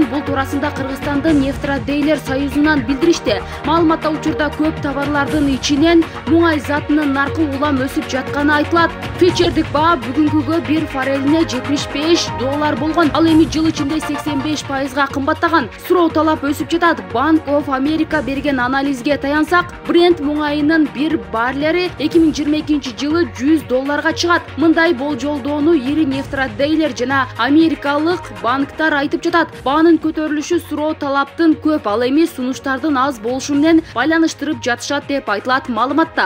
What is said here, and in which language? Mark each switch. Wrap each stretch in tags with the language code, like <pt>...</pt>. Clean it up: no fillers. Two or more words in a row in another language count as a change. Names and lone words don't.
<ky>Бул туурасында Кыргызстандын Нефтрадейлер союзунан билдиришти. Маалыматта учурда көп товарлардын ичинен муңай затынын наркы улам өсүп жатканы айтылат. Фьючердик баа бүгүнкүгө 1 форелине $75 болгон. Ал эми жыл ичинде 85% кымбаттаган. Суроо талап өсүп жатат. Bank of America берген анализге таянсак, Brent муңайынын 1 баррели 2022 жылы $100 чыгат. Мындай болжолдоо ири Нефтрадейлер жана америкалык банктар айтып жатат. Баанын көтөрүлүшү суроо талаптын көп, ал эми сунуштардын аз болушу менен байланыштырып жатышат деп айтылат маалыматта.</ky>